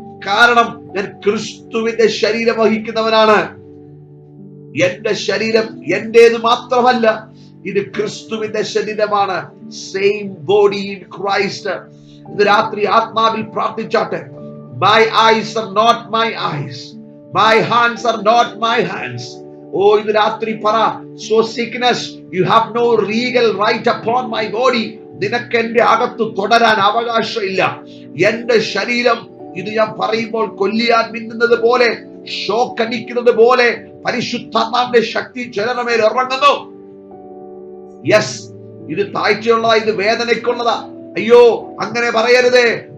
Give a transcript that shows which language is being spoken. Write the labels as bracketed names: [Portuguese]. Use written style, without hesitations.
[Malayalam] കാരണം ഞാൻ ക്രിസ്തുവിന്റെ ശരീരം വഹിക്കുന്നവനാണ്. എന്റെ ശരീരം എന്റേത് മാത്രമല്ല, ഇത് ക്രിസ്തുവിന്റെ ശരീരമാണ്. [English] Same body in Christ. [Malayalam] ഇന്ന് രാത്രി ആത്മാവിൽ പ്രാർത്ഥിച്ചാട്ടെ. [English] My eyes are not my eyes. My hands are not my hands. [Malayalam] ഇന്ന് രാത്രി പറ, [English] so sickness, you have no legal right upon my body. [Malayalam] നിനക്ക് എന്റെ അകത്ത് തുടരാൻ അവകാശമില്ല. എന്റെ ശരീരം, ഇത് ഞാൻ പറയുമ്പോൾ കൊല്ലിയാൻ മിന്നുന്നത് പോലെ, ഷോക്കടിക്കുന്നത് പോലെ പരിശുദ്ധാത്മാവിന്റെ ശക്തി ചിലരുടെ മേൽ ഇറങ്ങുന്നു. യെസ്, ഇത് താഴ്ചയുള്ളതാ, ഇത് വേദനയ്ക്കുള്ളതാ. അയ്യോ, അങ്ങനെ പറയരുതേ.